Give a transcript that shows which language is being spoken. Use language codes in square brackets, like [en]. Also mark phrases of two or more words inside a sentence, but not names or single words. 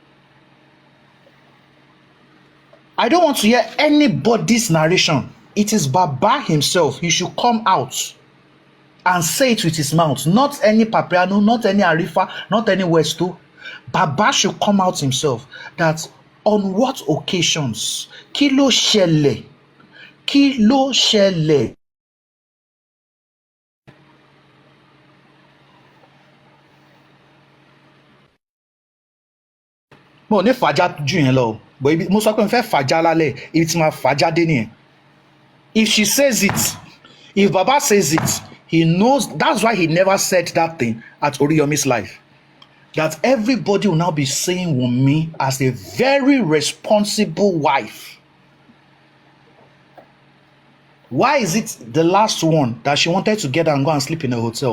[en] I don't want to hear anybody's narration. It is Baba himself. He should come out and say it with his mouth. Not any Papiano, not any Arifa, not any Westo. Baba should come out himself. That on what occasions? [yo] Kilo shele. Kilo shele. Mo ní fàájà jù yẹn lọ, but mo sọ pé mo fẹ́ fàájà lálẹ́, ibi tí máa fàájà dé nìyẹn. [en] If she says it, if Baba says it, he knows. That's why he never said that thing at Oriyomi's life. That everybody will now be seeing Wunmi as a very responsible wife. Why is it the last one that she wanted to get and go and sleep in a hotel?